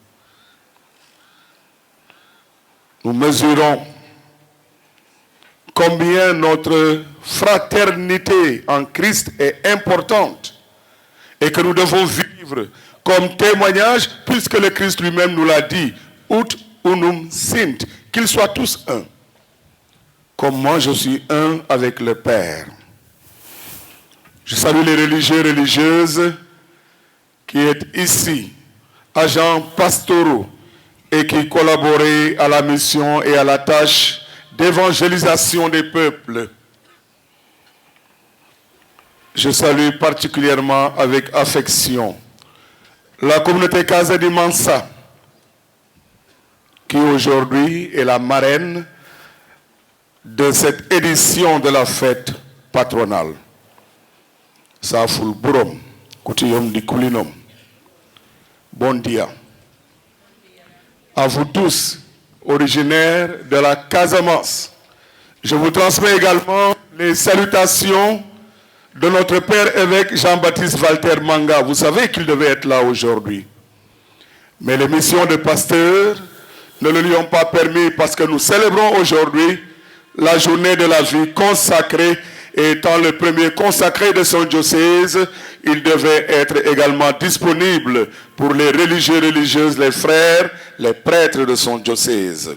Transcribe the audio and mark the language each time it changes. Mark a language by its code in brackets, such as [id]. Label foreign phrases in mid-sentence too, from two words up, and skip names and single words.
[fr] Nous mesurons combien notre fraternité en Christ est importante et que nous devons vivre comme témoignage puisque le Christ lui-même nous l'a dit, [la] ut unum sint, [fr] qu'ils soient tous un. Comme moi je suis un avec le Père. Je salue les religieux et religieuses qui sont ici, agents pastoraux et qui collaboraient à la mission et à la tâche d'évangélisation des peuples. Je salue particulièrement avec affection la communauté Casa di Mansa, qui aujourd'hui est la marraine de cette édition de la fête patronale. Saful Burom, Koutiyom di Koulinom. [pov] Bon dia. [fr] À vous tous, originaires de la Casamance, je vous transmets également les salutations de notre Père évêque Jean-Baptiste Walter Manga. Vous savez qu'il devait être là aujourd'hui. Mais les missions de pasteur ne le lui ont pas permis parce que nous célébrons aujourd'hui la journée de la vie consacrée et étant le premier consacré de son diocèse, il devait être également disponible pour les religieux, religieuses, les frères, les prêtres de son diocèse.